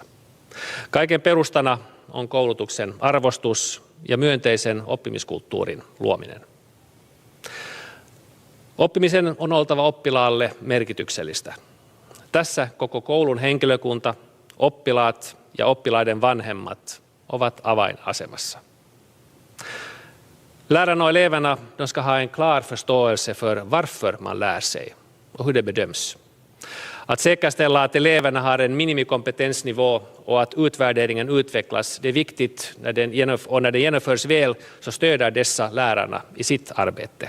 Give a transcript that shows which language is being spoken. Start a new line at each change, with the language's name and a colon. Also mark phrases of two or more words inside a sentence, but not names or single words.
Finnish: Kaiken perustana on koulutuksen arvostus ja myönteisen oppimiskulttuurin luominen. Oppimisen on oltava oppilaalle merkityksellistä. Tässä koko koulun henkilökunta, oppilaat ja oppilaiden vanhemmat ovat avainasemassa.
Swedish: Lärarna och eleverna de ska ha en klar förståelse för varför man lär sig och hur det bedöms. Att säkerställa att eleverna har en minimikompetensnivå och att utvärderingen utvecklas, det är viktigt när det genomförs väl så stöder dessa lärarna i sitt arbete.